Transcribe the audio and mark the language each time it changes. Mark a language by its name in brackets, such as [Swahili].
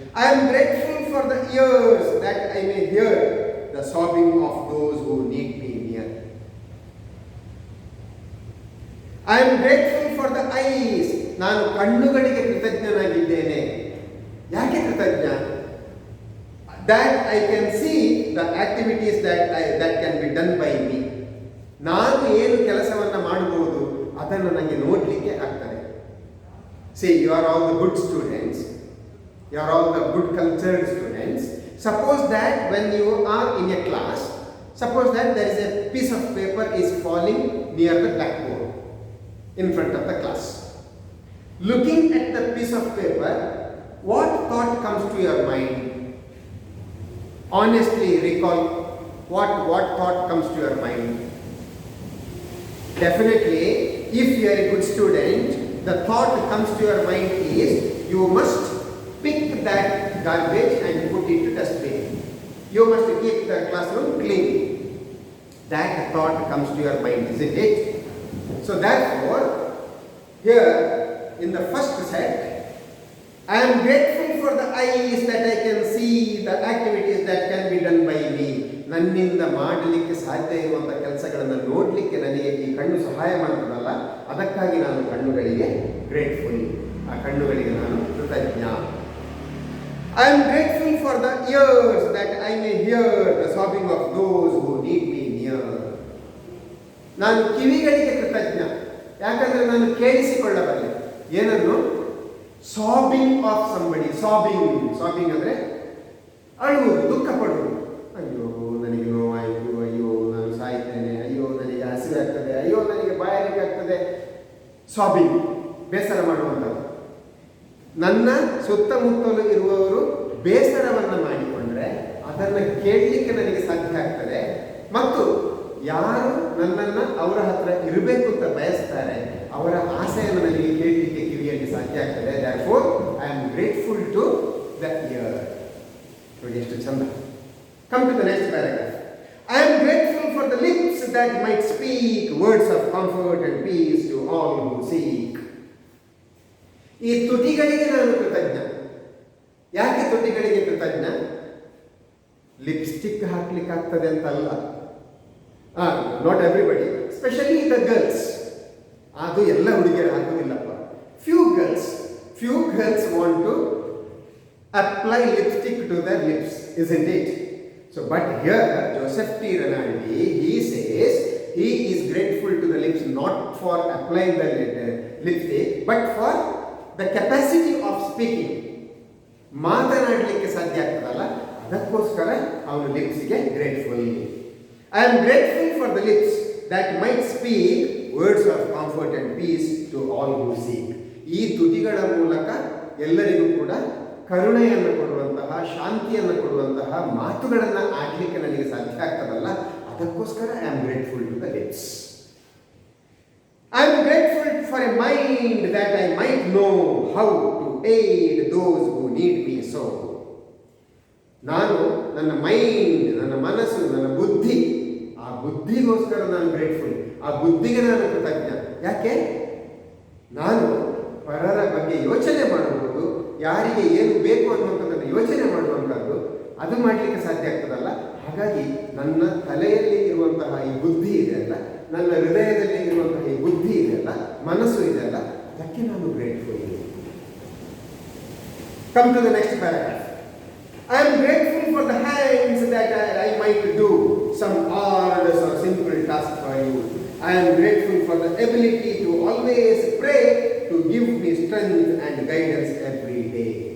[English] I am grateful for the ears that I may hear the sobbing of those who need me near. I am grateful for the eyes. [Kannada] ನಾನು ಕಣ್ಣುಗಳಿಗೆ ಕೃತಜ್ಞನಾಗಿದ್ದೇನೆ. ಯಾಕೆ ಕೃತಜ್ಞ? [English] That I can see the activities that can be done by me. [Kannada] ನಾನು ಏನು ಕೆಲಸವನ್ನು ಮಾಡಬಹುದು ಅದನ್ನು ನನಗೆ ನೋಡಲಿಕ್ಕೆ ಆಗ್ತದೆ. [English] See, you are all the good students. You are all the good cultured students. Suppose that when you are in a class, suppose that there is a piece of paper is falling near the blackboard in front of the class. Looking at the piece of paper, what thought comes to your mind? Honestly recall what thought comes to your mind. Definitely, if you are a good student, the thought comes to your mind is you must pick that garbage and put it to dustbin. You must keep the classroom clean. That thought comes to your mind, isn't it? So therefore, here in the first set, I am grateful for the eyes that I can see, the activities that can be done by me. [Kannada] ನನ್ನಿಂದ ಮಾಡಲಿಕ್ಕೆ ಸಾಧ್ಯ ಇರುವಂಥ ಕೆಲಸಗಳನ್ನು ನೋಡಲಿಕ್ಕೆ ನನಗೆ ಈ ಕಣ್ಣು ಸಹಾಯ ಮಾಡ್ತದಲ್ಲ, ಅದಕ್ಕಾಗಿ ನಾನು ಕಣ್ಣುಗಳಿಗೆ ಗ್ರೇಟ್ಫುಲ್. ಆ ಕಣ್ಣುಗಳಿಗೆ ನಾನು ಕೃತಜ್ಞ. [English] I am grateful for the ears that I may hear the sobbing of those who need me near. [Kannada] ನಾನು ಕಿವಿಗಳಿಗೆ ಕೃತಜ್ಞ. ಯಾಕಂದರೆ ನಾನು ಕೇಳಿಸಿಕೊಳ್ಳಬಲ್ಲೆ. ಏನನ್ನು? [English] Sobbing of somebody. [Kannada] ಸಾಬಿಂಗ್ ಅಂದರೆ ಅಳುವುದು, ದುಃಖ ಪಡುವುದು. ಅಯ್ಯೋ ನನಗೆ ನೋವಾಯಿತು, ಅಯ್ಯೋ ನಾನು ಸಾಯ್ತೇನೆ, ಅಯ್ಯೋ ನನಗೆ ಹಸಿವೆ ಆಗ್ತದೆ, ಅಯ್ಯೋ ನನಗೆ ಬಾಯಾರಿಕೆ ಆಗ್ತದೆ. ಸಾಬಿಂಗ್, ಬೇಸರ ಮಾಡುವಂಥದ್ದು. ನನ್ನ ಸುತ್ತಮುತ್ತಲು ಇರುವವರು ಬೇಸರವನ್ನು ಮಾಡಿಕೊಂಡ್ರೆ ಅದನ್ನು ಕೇಳಲಿಕ್ಕೆ ನನಗೆ ಸಾಧ್ಯ ಆಗ್ತದೆ. ಮತ್ತು ಯಾರು ನನ್ನನ್ನು ಅವರ ಹತ್ರ ಇರಬೇಕು ಅಂತ ಬಯಸ್ತಾರೆ ಅವರ ಆಸೆಯನ್ನು ನನಗೆ ಕೇಳಲಿಕ್ಕೆ ಕಿವಿಯಲ್ಲಿ ಸಾಧ್ಯ ಆಗ್ತದೆ. [English] Therefore, I am grateful to the ear. [Kannada] ನೋಡಿ ಎಷ್ಟು ಚಂದ. [English] Come to the next paragraph. I am grateful for the lips that might speak words of comfort and peace to all who seek. [Kannada] ಈ ತುಟಿಗಳಿಗೆ ನಾನು ಕೃತಜ್ಞ. ಯಾಕೆ ತುಟಿಗಳಿಗೆ ಕೃತಜ್ಞ? ಲಿಪ್ಸ್ಟಿಕ್ ಹಾಕ್ಲಿಕ್ಕೆ ಆಗ್ತದೆ ಅಂತಲ್ಲ. [English] Not everybody, specially the girls. [Kannada] ಅದು ಎಲ್ಲ ಹುಡುಗಿಯರು ಹಾಕೋದಿಲ್ಲಪ್ಪ. [English] Few girls want to apply lipstick to the lips, isn't it? So, but here Joseph T. Renaldi, he says he is grateful to the lips not for applying the lipstick, but for the capacity of speaking. [Kannada] ಮಾತನಾಡಲಿಕ್ಕೆ ಸಾಧ್ಯ ಆಗ್ತದಲ್ಲ, ಅದಕ್ಕೋಸ್ಕರ ಅವನು ಲಿಪ್ಸ್ಗೆ grateful. [English] I am grateful for the lips that might speak words of comfort and peace to all who seek. [Kannada] ಈ ತುಟಿಗಳ ಮೂಲಕ ಎಲ್ಲರಿಗೂ ಕೂಡ ಕರುಣೆಯನ್ನು ಕೊಡುವಂತಹ, ಶಾಂತಿಯನ್ನು ಕೊಡುವಂತಹ ಮಾತುಗಳನ್ನು ಆಡಲಿಕ್ಕೆ ನನಗೆ ಸಾಧ್ಯ ಆಗ್ತದಲ್ಲ, ಅದಕ್ಕೋಸ್ಕರ [English] I am grateful to the lips. I am grateful for a mind that I might know how to aid those who need me so. [Kannada] ನಾನು ನನ್ನ ಮೈಂಡ್, ನನ್ನ ಮನಸ್ಸು, ನನ್ನ ಬುದ್ಧಿ, ಆ ಬುದ್ಧಿಗೋಸ್ಕರ ನಾನು ಗ್ರೇಟ್ಫುಲ್. ಆ ಬುದ್ಧಿಗೆ ನಾನು ಕೃತಜ್ಞ. ಯಾಕೆ? ನಾನು ಪರರ ಬಗ್ಗೆ ಯೋಚನೆ ಮಾಡಬಹುದು, ಯಾರಿಗೆ ಏನು ಬೇಕು ಅನ್ನುವಂಥದ್ದನ್ನು ಯೋಚನೆ ಮಾಡುವಂಥದ್ದು, ಅದು ಮಾಡಲಿಕ್ಕೆ ಸಾಧ್ಯ ಆಗ್ತದಲ್ಲ. ಹಾಗಾಗಿ ನನ್ನ ತಲೆಯಲ್ಲಿ ಇರುವಂತಹ ಈ ಬುದ್ಧಿ ಇದೆಯಲ್ಲ, ನನ್ನ ಹೃದಯದಲ್ಲಿ ಇರುವಂತಹ ಈ ಬುದ್ಧಿ ಇದೆಯಲ್ಲ, ಮನಸ್ಸು ಇದೆಯಲ್ಲ, ಅದಕ್ಕೆ ನಾನು grateful. [English] Come to the next paragraph. I am grateful for the hands that I might do some arduous or simple task for you. I am grateful for the ability to always pray to give me strength and guidance every day.